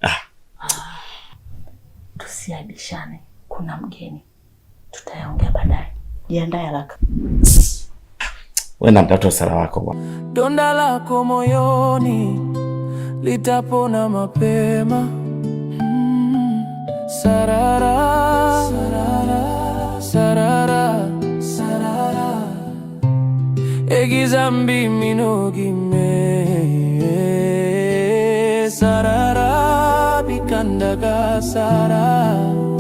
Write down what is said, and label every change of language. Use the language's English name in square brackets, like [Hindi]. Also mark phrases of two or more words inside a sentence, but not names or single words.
[Swahili] Tusiaibishane, kuna mgeni, tutayaongea baadaye. Jiandae haraka. Wewe na mtoto sala wako bwana. Donda lako moyoni litapona mapema. [Luyia] Sarara, sarara, sarara, sarara. Egizambi minogime. Sarara bikandaga sara.